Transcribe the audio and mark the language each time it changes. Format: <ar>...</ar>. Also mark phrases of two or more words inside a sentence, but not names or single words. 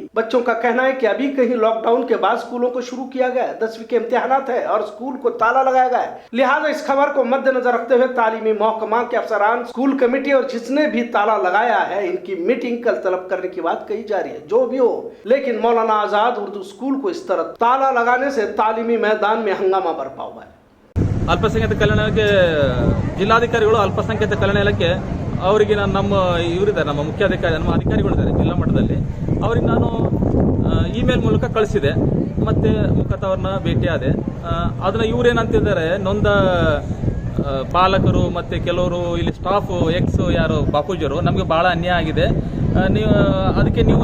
<ur>بچوں کا کہنا ہے کہ ابھی کہیں لاک ڈاؤن کے بعد اسکولوں کو شروع کیا گیا، 10ویں کے امتحانات ہے اور اسکول کو تالا لگایا گیا ہے. لہٰذا اس خبر کو مدنظر رکھتے ہوئے تعلیمی محکمہ کے افسران، اسکول کمیٹی اور جس نے بھی تالا لگایا ہے ان کی میٹنگ کل طلب کرنے کی بات کہی جا رہی ہے. جو بھی ہو، لیکن مولانا آزاد اردو اسکول کو اس طرح تالا لگانے سے تعلیمی میدان میں ہنگامہ برپا ہوا ہے.</ur> <kn>ಅಲ್ಪಸಂಖ್ಯಾತ ಕಲ್ಯಾಣ ಇಲಾಖೆ ಜಿಲ್ಲಾಧಿಕಾರಿಗಳು ಅಲ್ಪಸಂಖ್ಯಾತ ಕಲ್ಯಾಣ ಇಲಾಖೆ ಅವರಿಗೆ ನಾನು ನಮ್ಮ ಇವರಿದ್ದಾರೆ, ನಮ್ಮ ಮುಖ್ಯಾಧಿಕಾರಿ, ನಮ್ಮ ಅಧಿಕಾರಿಗಳಿದ್ದಾರೆ ಜಿಲ್ಲಾ ಮಟ್ಟದಲ್ಲಿ, ಅವ್ರಿಗೆ ನಾನು ಇಮೇಲ್ ಮೂಲಕ ಕಳಿಸಿದೆ, ಮತ್ತೆ ಮುಖತಃ ಅವ್ರನ್ನ ಭೇಟಿಯಾದೆ. ಅದನ್ನ ಇವರೇನಂತಿದ್ದಾರೆ, ನೊಂದ ಪಾಲಕರು ಮತ್ತೆ ಕೆಲವರು ಇಲ್ಲಿ ಸ್ಟಾಫ್ ಎಕ್ಸ್ ಯಾರು ಬಾಪೂಜಿಯವರು ನಮಗೆ ಬಹಳ ಅನ್ಯಾಯ ಆಗಿದೆ, ನೀವು ಅದಕ್ಕೆ ನೀವು</kn>